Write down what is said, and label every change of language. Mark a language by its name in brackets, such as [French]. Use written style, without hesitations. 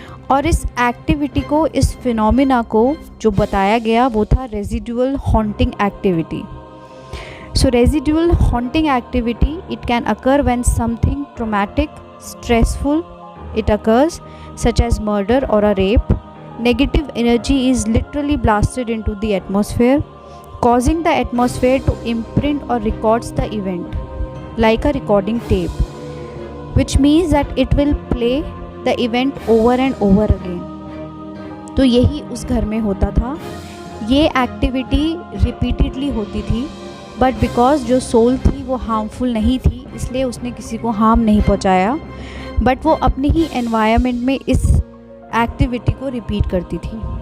[Hindi] और इस एक्टिविटी को, इस फिनोमिना को जो बताया गया वो था residual haunting activity. [English] So residual haunting activity, it can occur when something traumatic, stressful it occurs, such as murder or a rape. Negative energy is literally blasted into the atmosphere, causing the atmosphere to imprint or records the event like a recording tape, which means that it will play the event over and over again. [Hindi] तो यही उस घर में होता था। ये activity repeatedly होती थी, बट बिकॉज जो सोल थी वो हार्मफुल नहीं थी, इसलिए उसने किसी को हार्म नहीं पहुंचाया, बट वो अपने ही एनवायरनमेंट में इस एक्टिविटी को रिपीट करती थी।